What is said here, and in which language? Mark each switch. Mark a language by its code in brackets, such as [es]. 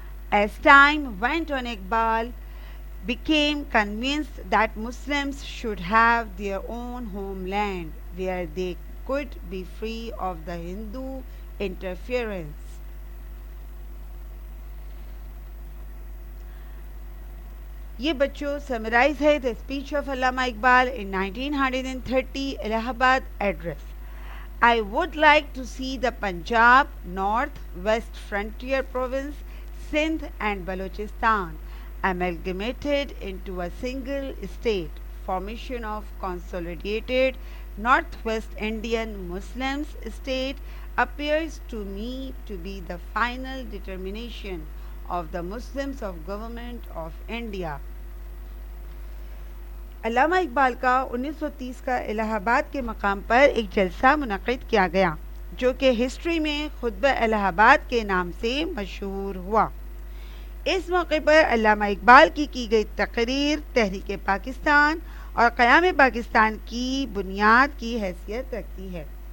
[en] As time went on, Iqbal became convinced that Muslims should have their own homeland where they could be free of the Hindu interference. [ur] یہ بچوں summarize ہے [en] the speech of Allama Iqbal in 1930 Allahabad address. I would like to see the Punjab, North, West Frontier Province, Sindh and Balochistan amalgamated into a single state. Formation of consolidated Northwest Indian Muslims state appears to me to be the final determination of the Muslims of Government of India. [ur] علامہ اقبال کا 1930 کا الہ آباد کے مقام پر ایک جلسہ منعقد کیا گیا جو کہ ہسٹری میں خطبہ الہ آباد کے نام سے مشہور ہوا. اس موقع پر علامہ اقبال کی گئی تقریر تحریک پاکستان اور قیام پاکستان کی بنیاد کی حیثیت رکھتی ہے.